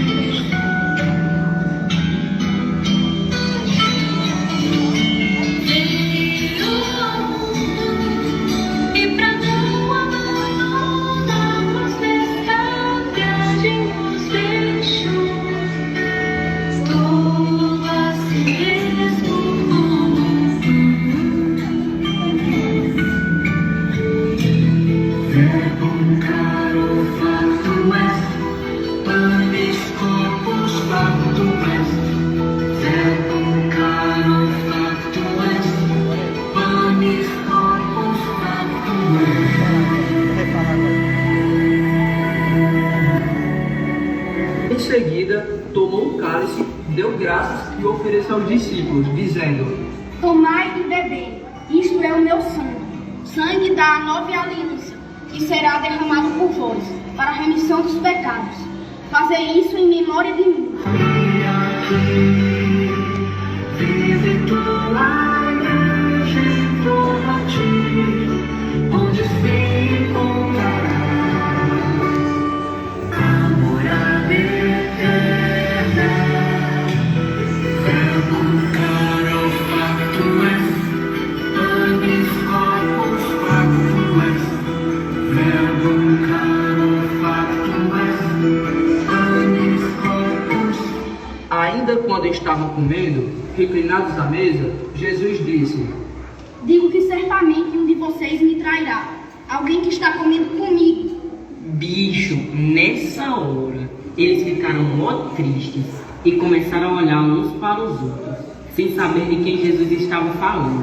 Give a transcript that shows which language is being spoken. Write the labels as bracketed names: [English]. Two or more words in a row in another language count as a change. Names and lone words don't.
[Portuguese] E pra não abandonar-nos nesta viagem nos deixou, tudo a si mesmo [Latin] Verbum caro factum est, panis corpus factum est. Verbum caro factum est, panis corpus factum est. [Portuguese] Em seguida, tomou um cálice, deu graças e ofereceu aos discípulos, dizendo: Tomai e bebei, isto é o meu sangue, sangue da nova aliança, que será derramado por vós, para a remissão dos pecados. Fazei isso em memória de mim. E aqui, vive tua igreja junto a ti, onde se encontrará a morada eterna. [Latin] Verbum caro factum est, panis corpus factum est. Verbum caro factum est, panis corpus. [Portuguese] Ainda quando estavam comendo, reclinados à mesa, Jesus disse: Digo que certamente um de vocês me trairá, alguém que está comendo comigo. Bicho, nessa hora, eles ficaram mó tristes e começaram a olhar uns para os outros, sem saber de quem Jesus estava falando.